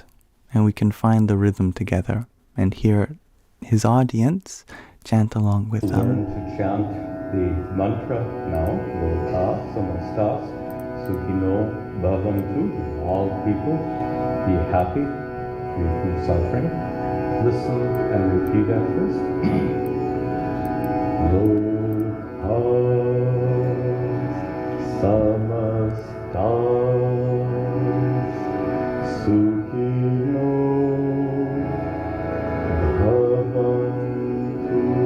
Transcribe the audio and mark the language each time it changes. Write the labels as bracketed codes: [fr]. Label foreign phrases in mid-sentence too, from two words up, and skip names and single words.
[en] And we can find the rhythm together and hear his audience chant along with them. Learn to chant the mantra now. [sa] लोकाः समस्ताः सुखिनो भवन्तु. [en] All people be happy, free from suffering. Listen and repeat at first. [sa] लोकाः समस्ताः सुखिनो भवन्तु.